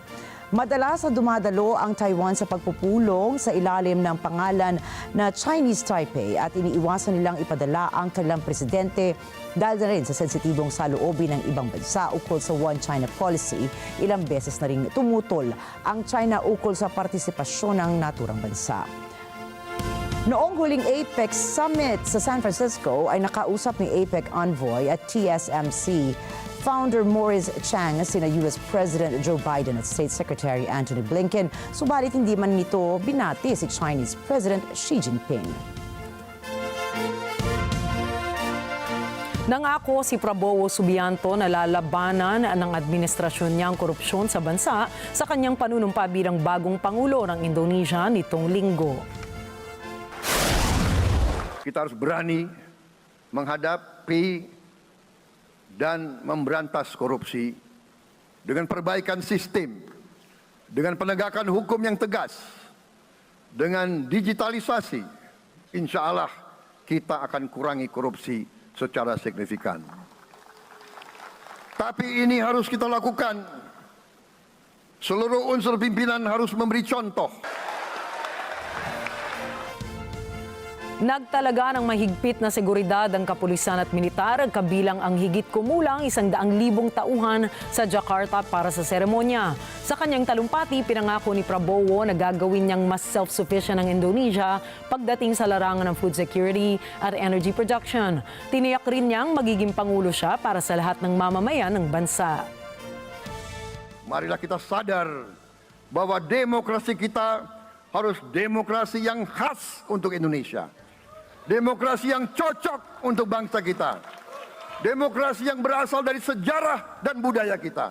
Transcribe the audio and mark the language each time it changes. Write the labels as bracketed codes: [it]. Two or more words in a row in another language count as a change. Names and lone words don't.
[tl] Madalas na dumadalo ang Taiwan sa pagpupulong sa ilalim ng pangalan na Chinese Taipei at iniiwasan nilang ipadala ang kanilang presidente dahil na rin sa sensitibong saloobin ng ibang bansa ukol sa One China policy. Ilang beses na rin tumutol ang China ukol sa partisipasyon ng naturang bansa. Noong huling APEC Summit sa San Francisco ay nakausap ni APEC Envoy at TSMC Founder Morris Chang sina US President Joe Biden at State Secretary Antony Blinken, subalit hindi man nito binati si Chinese President Xi Jinping. Nangako si Prabowo Subianto na lalabanan ng administrasyon niya ang korupsyon sa bansa sa kanyang panunumpa bilang bagong Pangulo ng Indonesia nitong linggo. [id] Kita harus berani menghadapi dan memberantas korupsi dengan perbaikan sistem, dengan penegakan hukum yang tegas, dengan digitalisasi. [ar] Insya Allah [id] kita akan kurangi korupsi secara signifikan. Tapi ini harus kita lakukan. Seluruh unsur pimpinan harus memberi contoh. [tl] Nagtalaga ng mahigpit na seguridad ang kapulisan at militar kabilang ang higit kumulang 100,000 tauhan sa Jakarta para sa seremonya. Sa kanyang talumpati, pinangako ni Prabowo na gagawin niyang mas self-sufficient ang Indonesia pagdating sa larangan ng [en] food security [tl] at [en] energy production. [tl] Tiniyak rin niyang magiging pangulo siya para sa lahat ng mamamayan ng bansa. [id] Marilah kita sadar bahwa demokrasi kita harus demokrasi yang khas untuk Indonesia. Demokrasi yang cocok untuk bangsa kita. Demokrasi yang berasal dari sejarah dan budaya kita.